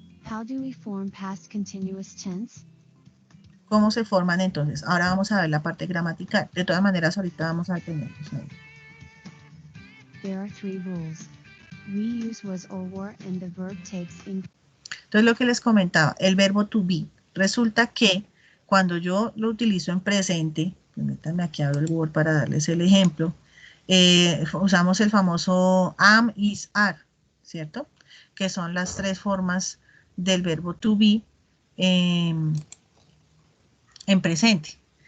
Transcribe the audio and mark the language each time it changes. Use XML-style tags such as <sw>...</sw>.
<en>How do we form past continuous tense?</en> <es>¿Cómo se forman entonces? Ahora vamos a ver la parte gramatical. De todas maneras, ahorita vamos a detenernos ahí.</es> <en>There are 3 rules. We use was or were and the verb takes in.</en> <es>Entonces, lo que les comentaba, el verbo to be. Resulta que cuando yo lo utilizo en presente, permítanme aquí abro el Word para darles el ejemplo, usamos el famoso am, is, are, ¿cierto? Que son las 3 formas del verbo to be en presente.</es>